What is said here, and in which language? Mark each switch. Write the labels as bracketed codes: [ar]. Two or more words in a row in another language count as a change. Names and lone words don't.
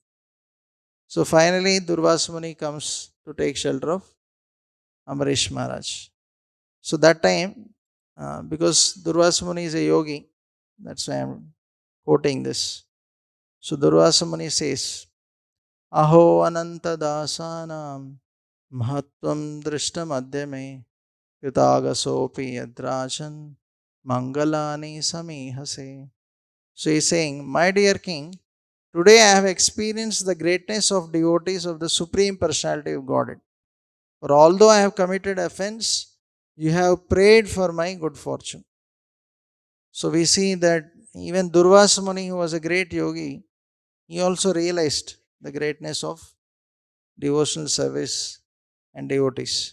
[en] So finally Durvasa Muni comes to take shelter of Ambarish Maharaj. So that time, because Durvasa Muni is a yogi, that's why I am quoting this. So Durvasa Muni says, [sa] अहो अनन्तदासानां महत्त्वं दृष्टमद्य मे कृतागसोऽपि यद्राजन् मङ्गलानि समीहसे. [en] So he is saying, my dear king, today I have experienced the greatness of devotees of the Supreme Personality of Godhead. For although I have committed offense, you have prayed for my good fortune. So we see that even Durvasa Muni, who was a great yogi, he also realized the greatness of devotional service and devotees.